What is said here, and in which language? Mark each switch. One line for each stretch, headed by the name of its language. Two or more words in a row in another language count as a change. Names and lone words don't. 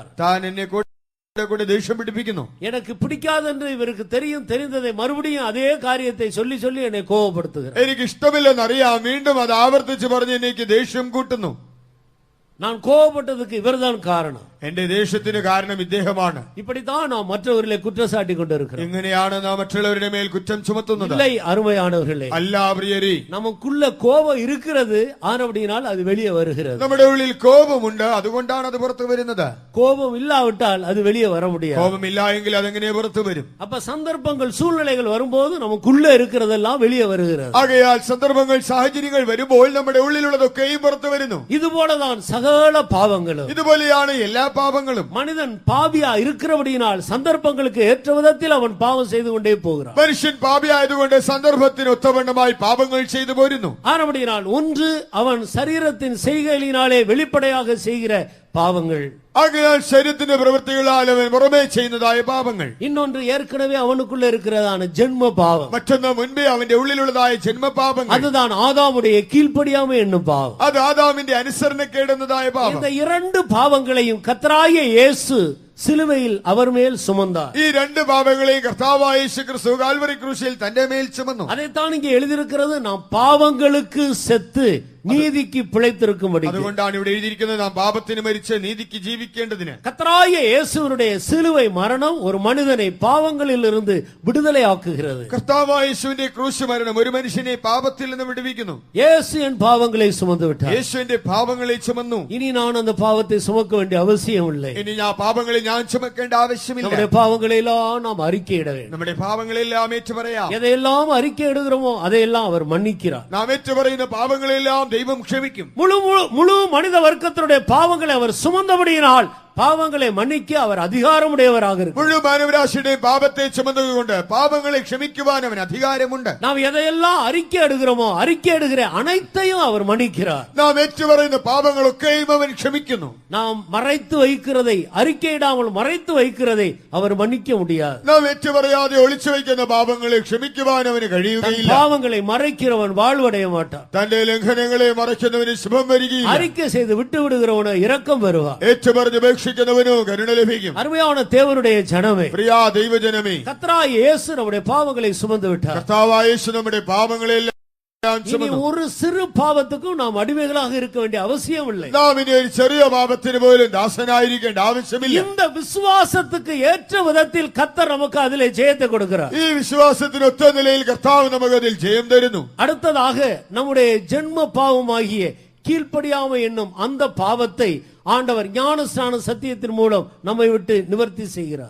Malayalam: താൻ എന്നെ കൂടെ ദേഷ്യം പിടിപ്പിക്കുന്നു.
Tamil: எனக்கு பிடிக்காதென்று இவருக்கு தெரியும், தெரிந்ததை மறுபடியும் அதே காரியத்தை சொல்லி சொல்லி என்னை கோபப்படுத்துகிறார்.
Malayalam: എനിക്ക് ഇഷ്ടമില്ലെന്നറിയാം, വീണ്ടും അത് ആവർത്തിച്ച് പറഞ്ഞ് എനിക്ക് ദേഷ്യം കൂട്ടുന്നു.
Tamil: நான் கோபப்பட்டதுக்கு இவர்தான் காரணம்.
Malayalam: എന്റെ ദേഷ്യത്തിന് കാരണം ഇദ്ദേഹമാണ്.
Tamil: இப்படித்தான் நாம் மற்றவர்களை குற்றச்சாட்டி கொண்டு இருக்கிறோம்.
Malayalam: ഇങ്ങനെയാണ് നാം മറ്റുള്ളവരുടെ മേൽ കുറ്റം ചുമത്തുന്നത്.
Tamil: இல்லை அருமையானவர்களே,
Malayalam: അല്ല പ്രിയരേ,
Tamil: நமக்குள்ள கோபம் இருக்கிறது, ஆனபடியினால் அது வெளியே வருகிறது.
Malayalam: നമ്മുടെ ഉള്ളിൽ കോപമുണ്ട്, അതുകൊണ്ടാണ് അത് പുറത്തു വരുന്നത്.
Tamil: கோபம் இல்லாவிட்டால் அது வெளியே வர முடியாது.
Malayalam: കോപമില്ല എങ്കിൽ അതെങ്ങനെ പുറത്തു വരും?
Tamil: அப்ப சந்தர்ப்பங்கள் சூழ்நிலைகள் வரும்போது நமக்குள்ள இருக்கிறதெல்லாம் வெளியே வருகிறது.
Malayalam: ആകയാൽ സന്ദർഭങ്ങൾ സാഹചര്യങ്ങൾ വരുമ്പോൾ നമ്മുടെ ഉള്ളിലുള്ളതൊക്കെയും പുറത്തു വരുന്നു.
Tamil: இதுபோலதான் சகல பாவங்களும்.
Malayalam: ഇതുപോലെയാണ് എല്ലാ പാപങ്ങളും.
Tamil: மனிதன் பாவியா இருக்கிறபடியினால் சந்தர்ப்பங்களுக்கு ஏற்ற விதத்தில் அவன் பாவம் செய்து கொண்டே போகிறான்.
Malayalam: മനുഷ്യൻ പാപിയായതുകൊണ്ട് സന്ദർഭത്തിന് ഒത്തവണ്ണമായി പാപങ്ങൾ ചെയ്തു പോരുന്നു.
Tamil: ஆனபடியினால் ஒன்று அவன் சரீரத்தின் செய்கைகளினாலே வெளிப்படையாக செய்கிற பாவங்கள்,
Malayalam: ആകയാൽ ശരീരത്തിന്റെ പ്രവൃത്തികളാൽ അവൻ പുറമേ ചെയ്യുന്നതായ പാപങ്ങൾ.
Tamil: இன்னொன்று ஏற்கனவே அவனுக்குள்ள இருக்கிறதான ஜென்ம பாவம்,
Malayalam: മറ്റൊന്ന് മുൻപേ അവന്റെ ഉള്ളിലുള്ളതായ ജന്മപാപങ്ങൾ.
Tamil: அதுதான் ஆதாமுடைய கீழ்ப்படியாமை என்னும் பாவம்.
Malayalam: അത് ആദാമിന്റെ അനുസരണക്കേടുന്നതായ പാപം.
Tamil: இந்த இரண்டு பாவங்களையும் கர்த்தராகிய இயேசு சிலுவையில் அவர் மேல் சுமந்தார்.
Malayalam: ഈ രണ്ട് പാപങ്ങളെയും കർത്താവായ യേശു ക്രിസ്തു കാൽവരി ക്രൂശിൽ തന്റെ മേൽ ചുമന്നു.
Tamil: அதைத்தான் இங்கே எழுதியிருக்கிறது, நாம் பாவங்களுக்கு செத்து நீதிக்கு பிழைத்திருக்கும்படி.
Malayalam: അതുകൊണ്ടാണ് ഇവിടെ എഴുതിയിരിക്കുന്നത്, നാം പാപത്തിന് മരിച്ച് നീതിക്ക് ജീവിക്കേണ്ടതിന്.
Tamil: கர்த்தராகிய இயேசுவினுடைய சிலுவை மரணம் ஒரு மனிதனை பாவங்களில் இருந்து விடுதலை ஆக்குகிறது.
Malayalam: കർത്താവായ യേശുവിന്റെ ക്രൂശ് മരണം ഒരു മനുഷ്യനെ പാപത്തിൽ നിന്ന് വിടുവിക്കുന്നു.
Tamil: இயேசு என் பாவங்களை சுமந்து விட்டார்.
Malayalam: യേശുവിന്റെ പാപങ്ങളെ ചുമന്നു.
Tamil: இனி நான் அந்த பாவத்தை சுமக்க வேண்டிய அவசியம் இல்லை.
Malayalam: ഇനി ആ പാപങ്ങളെ ഞാൻ ചുമക്കേണ്ട ആവശ്യമില്ല.
Tamil: நம்முடைய பாவங்களை எல்லாம் நாம் அறிக்கையிட வேண்டும்.
Malayalam: നമ്മുടെ പാപങ്ങളെല്ലാം ഏറ്റുപറയാം.
Tamil: எதையெல்லாம் அறிக்கை இடுகிறோமோ அதையெல்லாம் அவர் மன்னிக்கிறார்.
Malayalam: നാം ഏറ്റുപറയുന്ന പാപങ്ങളെല്ലാം ദൈവം ക്ഷമിക്കും.
Tamil: முழு மனித வர்க்கத்தினுடைய பாவங்களை அவர் சுமந்தபடியினால் பாவங்களை மன்னிக்க அவர் அதிகாரமுடையவராக இருக்கிறார்.
Malayalam: മുഴുവൻ മാനവരാശിയുടെയും പാപത്തെ ചുമന്നതുകൊണ്ട് പാപങ്ങളെ ക്ഷമിക്കുവാൻ അവൻ അധികാരമുണ്ട്.
Tamil: நாம் எதையெல்லாம் அறிக்கை எடுக்கிறோமோ அறிக்கை எடுக்கிற அனைத்தையும் அவர் மன்னிக்கிறார்.
Malayalam: നാം ഏറ്റുപറയുന്ന പാപങ്ങളൊക്കെയും അവൻ ക്ഷമിക്കുന്നു.
Tamil: நாம் மறைத்து வைக்கிறதை, அறிக்கையிடாமல் மறைத்து வைக்கிறதை அவர் மன்னிக்க முடியாது.
Malayalam: നാം ഏറ്റുപറയാതെ ഒളിച്ചു വയ്ക്കുന്ന പാപങ്ങളെ ക്ഷമിക്കുവാൻ അവന് കഴിയുകയില്ല.
Tamil: பாவங்களை மறைக்கிறவன் வாழ்வடைய மாட்டான்.
Malayalam: തന്റെ ലംഘനങ്ങളെ മറയ്ക്കുന്നവന് ശുഭം വരികയില്ല.
Tamil: அறிக்கை செய்து விட்டு விடுகிறவனோ இரக்கம் வருவார்.
Malayalam: ഏറ്റുപറഞ്ഞ് ഉപേക്ഷിക്കുന്നവനോ കരുണ ലഭിക്കും.
Tamil: அருமையான தேவனுடைய ஜனமே,
Malayalam: പ്രിയ ദൈവജനമേ,
Tamil: கர்த்தராகிய இயேசு நம்முடைய பாவங்களை சுமந்து விட்டார்.
Malayalam: കർത്താവായ യേശു നമ്മുടെ പാപങ്ങളെല്ലാം
Tamil: இனி ஒரு சிறு பாவத்துக்கும் நாம் அடிமைகளாக இருக்க வேண்டிய அவசியம் இல்லை.
Malayalam: നാം ഇനി ഒരു ചെറിയ പാപത്തിന് പോലും ദാസനായിരിക്കേണ്ട ആവശ്യമില്ല.
Tamil: இந்த விசுவாசத்துக்கு ஏற்ற விதத்தில் கர்த்தர் நமக்கு அதிலே ஜெயத்தை கொடுக்கிறார்.
Malayalam: ഈ വിശ്വാസത്തിന് ഒത്ത നിലയിൽ കർത്താവ് നമുക്ക് അതിൽ ജയം തരുന്നു.
Tamil: அடுத்ததாக நம்முடைய ஜென்ம பாவமாகிய கீழ்ப்படியாமை என்னும் அந்த பாவத்தை ஆண்டவர் ஞானஸ்நான சத்தியத்தின் மூலம் நம்மை விட்டு நிவர்த்தி செய்கிறார்.